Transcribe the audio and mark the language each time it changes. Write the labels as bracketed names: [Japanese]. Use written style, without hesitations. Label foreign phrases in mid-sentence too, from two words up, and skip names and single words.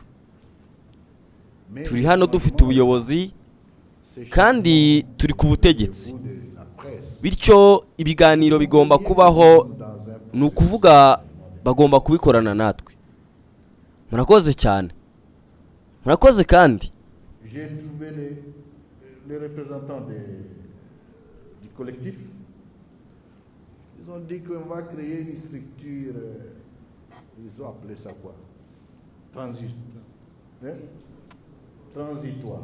[Kinyarwanda] Turi hano dufite ubuyobozi, kandi turi ku butegetsi. Bityo ibiganiro bigomba kubaho, ni ukuvuga bagomba kubikorana natwe. Murakoze cyane, murakoze kandi. [French] J'ai trouvé les représentants du collectif. Ils ont dit qu'on va créer une structure, ils ont appelé ça quoi? Transitoire.